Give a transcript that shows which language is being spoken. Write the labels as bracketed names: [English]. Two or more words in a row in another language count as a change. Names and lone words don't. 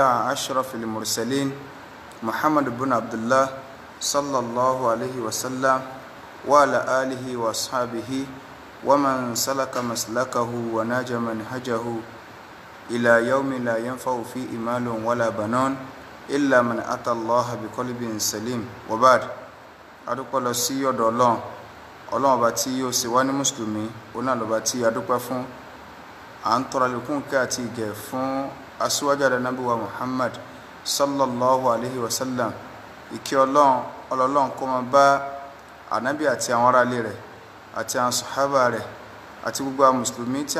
[Arabic] أشرف المرسلين محمد بن عبد الله صلى الله عليه وسلم وعلى آله وأصحابه ومن سلك مسلكه وناج منهجه إلى يوم لا ينفع فيه مال ولا بنون إلا من أتى الله بقلب سليم وبعد [Yoruba] adúpẹ́ lọ sí ọ̀dọ̀ Ọlọ́run ọba tí ó ṣe wá ní mùsùlùmí ọ̀nà lọ́ba tí adúpẹ́ fún à ń tọrọ àlékún kẹ́ àti ìgẹ̀ fún aṣíwájú ànábì wa Muhammad [Arabic] صلى الله عليه وسلم [Yoruba] ìkẹ́ Ọlọ́run kó máa bá ànábì àti àwọn ará ilé rẹ̀ àti àwọn sàhábà rẹ̀ àti gbogbo àwọn mùsùlùmí tí à